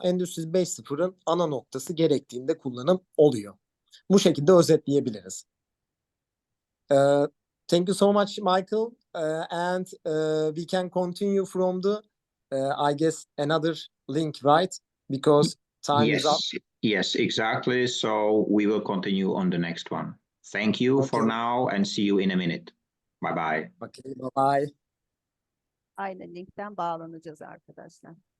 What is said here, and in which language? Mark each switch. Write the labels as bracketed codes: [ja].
[tr] Endüstri 5.0'ın ana noktası gerektiğinde kullanım oluyor. Bu şekilde özetleyebiliriz. [en] Thank you so much, Michael. And we can continue from the, I guess, another link, right? Because time is up. Yes, exactly. So we will continue on the next one. Thank you for now and see you in a minute. Bye-bye. Okay, bye-bye. [tr] Aynı linkten bağlanacağız arkadaşlar.